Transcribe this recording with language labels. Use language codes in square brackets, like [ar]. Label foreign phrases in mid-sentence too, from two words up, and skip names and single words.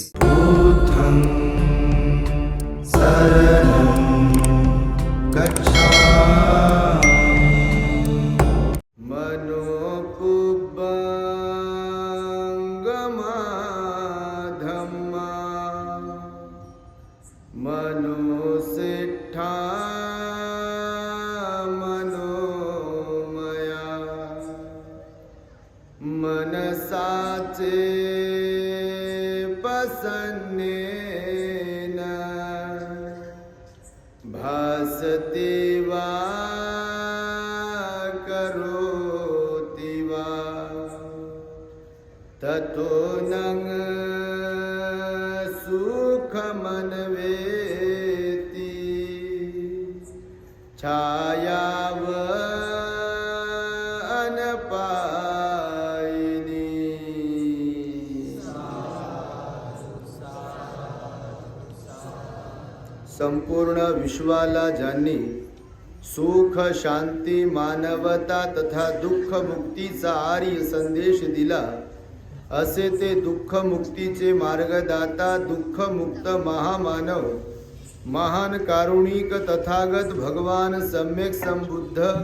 [pi] बुद्धं शरणं गच्छामि मनोपुब्बंगमा धम्मा मनोसिट्ठा मनोमया मनसाचे पसन्नेन भासते वा करोति वा ततो नං सुखमन्वेति छायाव [mr] संपूर्ण विश्वाला ज्यांनी सुख शांती मानवता तथा दुःख मुक्तीचा आर्य संदेश दिला असे ते दुःख मुक्तीचे मार्गदाता दुःख मुक्त महामानव महान कारुणिक तथागत भगवान सम्यक संबुद्ध